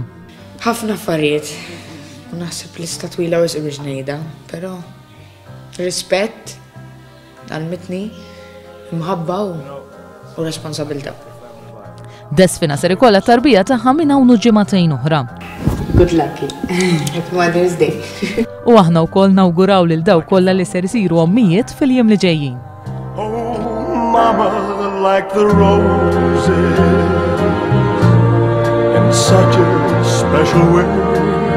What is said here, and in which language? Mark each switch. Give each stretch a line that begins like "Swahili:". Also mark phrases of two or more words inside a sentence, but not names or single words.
Maltese: Ħafna affarijiet. Naħseb lista twila wisq biex ngħidha, però rispett għall-mitni, imħabba u responsabilità. Desfina ser ikollha tarbija tagħha minn hawn ġimagħtejn oħra.
English: Good luck. Happy Mother's Day.
Maltese: U aħna wkoll nawguraw lil dawk kollha li ser isiru ommijiet fil-jiem li ġejjin.
English: Oh, mama, like the roses in such a special way.